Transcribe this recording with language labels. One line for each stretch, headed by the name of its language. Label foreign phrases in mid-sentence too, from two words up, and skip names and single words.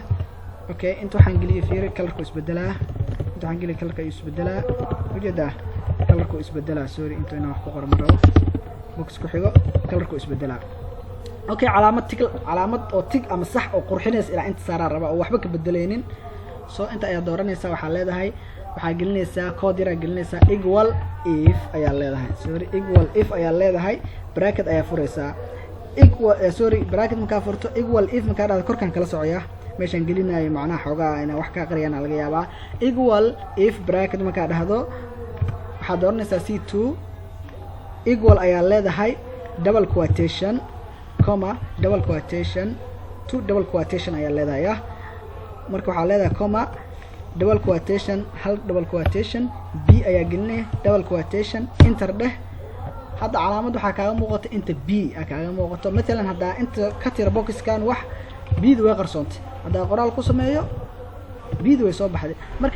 Somali: Okay, inta waxaan geliyay fiiri colorku isbedelaa. inta waxaan geliyay colorka ayuu isbedelaa ujeedaa, colorku isbedelaa. sorry inta inaan wax ku qoro marabo box ku xigo colorku isbedelaa. Okay, calaamad oo tig ama sax oo qurxinaysa ilaa inta saaraa raba oo waxba ka bedeleynin. so inta ayaa dooranaysaa. waxaa leedahay waxaa gelinaysaa code yar gelinaysaa
English: equal if
Somali: ayaa leedahay
English: equal if
Somali: ayaa leedahay bracket ayaa furaysaa bracket markaa furto
English: equal if
Somali: markaa dhahdo korkan kala socoyaa meeshaan gelinayo macnaha xoogaa inaa wax ka qariyana laga yaabaa
English: equal if bracket
Somali: markaa dhahdo waxaad dooranaysaa c2 equal ayaa leedahay
English: double quotation comma double quotation two double quotation
Somali: ayaa leedahay marka waxaa leedahay
English: comma double quotation
Somali: hal
English: double quotation
Somali: b ayaa gelinaya
English: double quotation enter
Somali: dheh hadda calaamad waxaa kaaga muuqato inta b kaaga muuqato مثلا hadda inta ka tira boxkan wax b-du way qarsoontay hadda qoraal ku sameeyo b-du way soo baxday marka